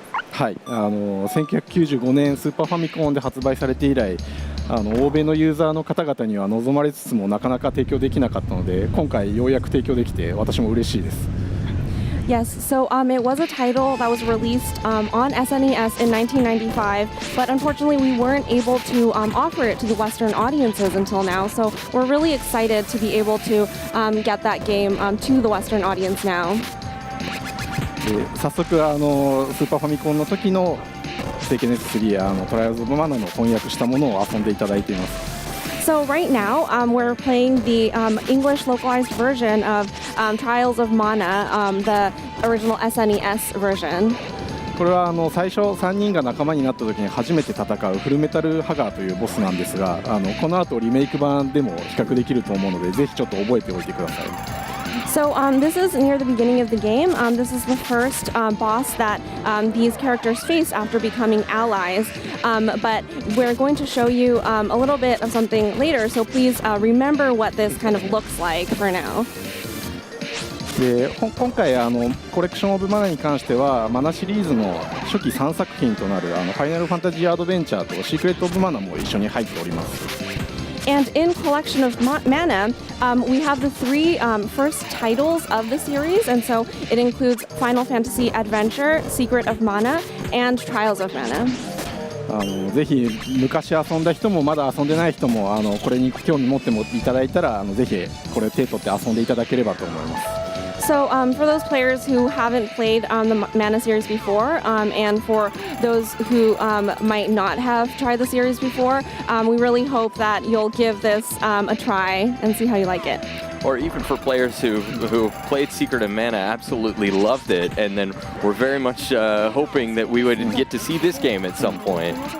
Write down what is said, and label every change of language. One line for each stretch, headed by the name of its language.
Japanese: はい、1995年スーパーファミコンで発売されて以来、欧米のユーザーの方々には望まれつつもなかなか提供できなかったので、今回ようやく提供できて私も嬉しいです。
English: Yes, so it was a title that was released on SNES in 1995, but unfortunately we weren't able to offer it to the Western audiences until now, so we're really excited to be able to get that game to the Western audience now.
Japanese: 早速スーパーファミコンの時の聖剣伝説3トライアルズ・オブ・マナの翻訳したものを遊んでいただいています。
English: So right now we're playing the English localized version of Trials of Mana, the original SNES version.
Japanese: これは最初3人が仲間になった時に初めて戦うフルメタルハガーというボスなんですが、この後リメイク版でも比較できると思うので、ぜひちょっと覚えておいてください。
English: So this is near the beginning of the game. This is the first boss that these characters face after becoming allies. But we're going to show you a little bit of something later, so please remember what this kind of looks like for now.
Japanese: で今回コレクションオブマナに関してはマナシリーズの初期3作品となるファイナルファンタジーアドベンチャーとシークレットオブマナも一緒に入っております。
English: And in Collection of Mana, we have the 3 first titles of the series, and so it includes Final Fantasy Adventure, Secret of Mana, and Trials of Mana.
Japanese: ぜひ昔遊んだ人もまだ遊んでない人もこれに興味持っていただいたらぜひこれ手取って遊んでいただければと思います。
English: So for those players who haven't played the Mana series before, and for those who might not have tried the series before, we really hope that you'll give this a try and see how you like it. Or even for players who played Secret of Mana, absolutely loved it, and then we're very much hoping that we would get to see this game at some point.